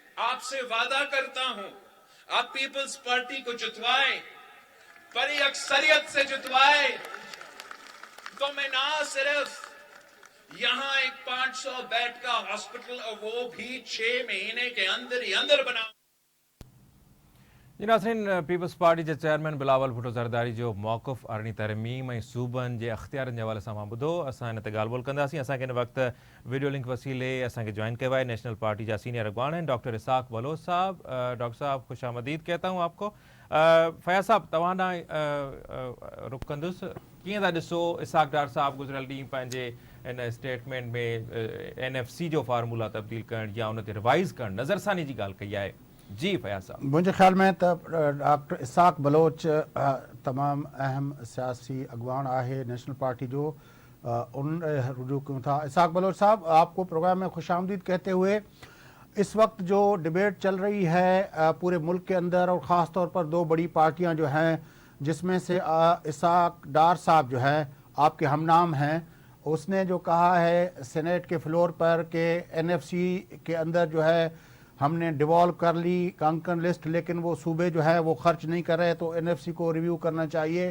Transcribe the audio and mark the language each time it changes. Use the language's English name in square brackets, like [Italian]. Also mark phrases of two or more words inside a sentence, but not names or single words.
[Urdu] آپ سے وعدہ کرتا ہوں، آپ پیپلز پارٹی کو جتوائے، بڑی اکثریت سے جتوائے، تو میں نا صرف یہاں ایک 500 بیڈ کا ہاسپٹل، اور وہ بھی 6 مہینے کے اندر ہی اندر بنا. [Sindhi] जी नाज़रीन, पीपल्स पार्टी जे चेयरमैन बिलावल भुट्टो ज़रदारी जो मौक़िफ़ अरिड़हीं तरमीम ऐं सूबनि जे अख़्तियारनि जे हवाले सां मां ॿुधो। असां हिन ते ॻाल्हि ॿोल कंदासीं। असांखे हिन वक़्तु [English] video link [Sindhi] वसीले असांखे जॉइन कयो आहे नेशनल पार्टी जा सीनियर अॻवान आहिनि डॉक्टर इसहाक़ बलोच साहब। [Urdu] ڈاکٹر صاحب، خوش آمدید کہتا ہوں آپ کو. [Sindhi] फयाज़ साहब, तव्हां ॾांहुं रुख़ कंदुसि, कीअं था ॾिसो इसहाक़ डार साहब गुज़िरियल ॾींहुं पंहिंजे इन स्टेटमेंट में NFC जो फार्मूला तब्दील करण या उन ते रिवाइज़ करण नज़रसानी जी ॻाल्हि कई आहे। जी फयाज़ साहब। मुंहिंजे ख़्याल में त डॉक्टर इसाक बलोच तमामु अहम सियासी अगवान आहे नेशनल पार्टी जो, उन रुजू क्यों था। [Urdu] اسحاق بلوچ صاحب، آپ کو پروگرام میں خوش آمدید کہتے ہوئے، اس وقت جو ڈیبیٹ چل رہی ہے پورے ملک کے اندر اور خاص طور پر دو بڑی پارٹیاں جو ہیں، جس میں سے اسحاق ڈار صاحب جو ہے آپ کے ہمنام ہیں، اس نے جو کہا ہے سینیٹ کے فلور پر کہ NFC کے اندر جو ہے ہم نے ڈیوالو کر لی [English] kankan list, [Urdu] لیکن وہ صوبے جو ہے وہ خرچ نہیں کر رہے، تو NFC کو ریویو کرنا چاہیے.